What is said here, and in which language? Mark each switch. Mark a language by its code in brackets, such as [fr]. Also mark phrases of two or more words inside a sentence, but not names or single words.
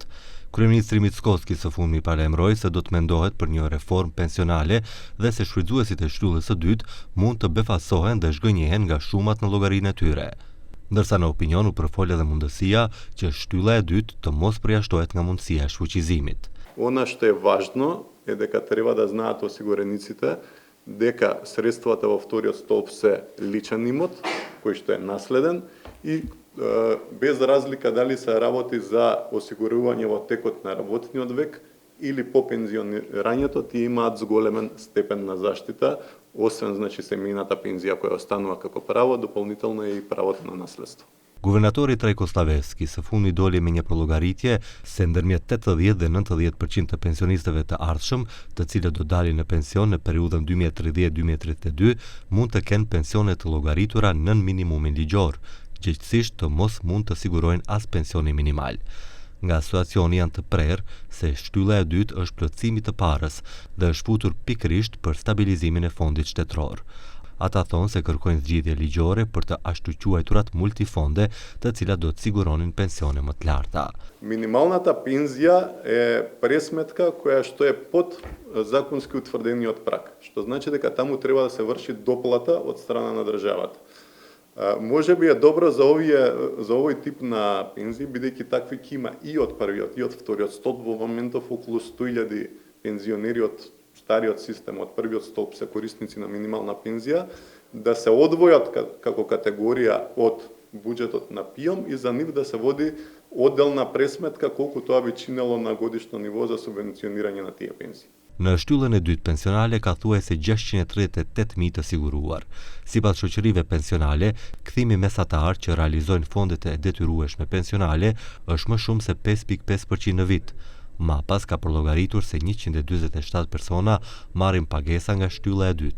[sq] Kryeministri Mickoski së fundmi paremroi se do të mendohet për një reformë pensionale dhe se shfrytëzuesit e shtyllës së dytë mund të befasohen dhe zhgënjehen nga shumat në llogarinë e tyre. Ndërsa në opinion u përfol edhe mundësia që shtylla e dytë të mos përjashtohet nga mundësia e shfuqizimit. [sr] Ono što je važno je [mk] дека treba да знаат осигурениците дека средствата во вториот столб се личен имот, кој што е наследен и без разлика дали се работи за осигурување во текот на работниот век или по пензионирањето, тие имаат зголемен степен на заштита, освен семејната пензија која останува како право, дополнително е и правото на наследство. [sq] Guvernatori Trajko Slaveski së fundmi doli me një prollogaritje se ndërmjet 80 dhe 90% të pensionistëve të ardhshëm, të cilët do dalin në pension në periudhën 2030-2032, mund të kenë pensione të llogaritura nën minimumin ligjor, gjithsesi të mos mund të sigurojnë as pensioni minimal. Nga asociacioni janë të prerë se shtylla e dytë është plotësimi të parës dhe është futur pikërisht për stabilizimin e fondit shtetëror. Ata thonë se kërkojnë zgjidhje ligjore për të ashtuquajturat multifonde, të cilat do të siguronin pensione më të larta. [mk] Минималната пензија е пресметка која што е под законски утврдениот праг, што значи дека таму треба да се врши доплата од страна на државата. Може би е добро за овој тип на пензии, бидејќи такви ќе има и од првиот и од вториот столб. Во моментов околу 100.000 пензионери од стариот систем, од првиот столб се корисници на минимална пензија, да се одвојат како категорија од буџетот на ПИОМ и за нив да се води одделна пресметка колку тоа би чинело на годишно ниво за субвенционирање на тие пензии. [sq] Në shtyllën e dytë pensionale ka thuajse 638.000 të siguruar. Sipas shoqërive pensionale, kthimi mesatar që realizojnë fondet e detyrueshme pensionale është më shumë se 5.5% në vit. Mapas ka përllogaritur se 147 persona marrin pagesa nga shtylla e dytë.